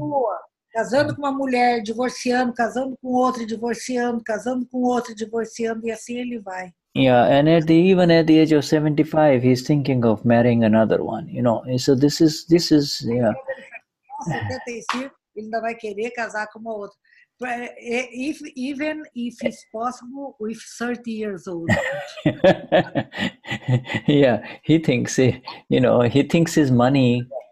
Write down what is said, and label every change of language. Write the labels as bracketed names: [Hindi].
[Portuguese] continua casando com uma mulher, divorciando, casando com outra, divorciando, casando com outra, divorciando, e assim ele vai. [English] Yeah, and even at the age of 75, he's thinking of marrying another one. So this is yeah. [Portuguese] 75, ele ainda vai querer casar com uma outra. [English] Even if it's possible with 30 years old. Yeah, he thinks he thinks his money.